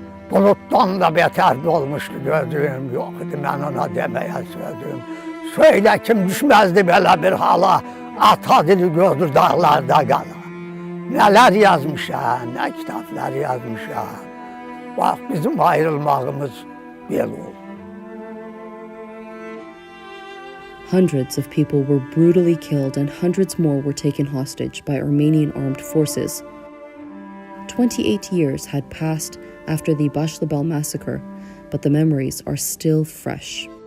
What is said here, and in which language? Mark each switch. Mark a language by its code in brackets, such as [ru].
[az] Bulutdan da betər olmuşdu gözüm, yox idi mən ona deməyə sözüm. Söylə kim düşməzdi belə bir hala, ata dili gözdür dağlarda qala. Nələr yazmışam, nə kitablar yazmışam. Bax, bizim ayrılmağımız belə oldu. [en] Hundreds of people were brutally killed and hundreds more were taken hostage by Armenian armed forces. 28 years had passed after the Başlıbel massacre, but the memories are still fresh.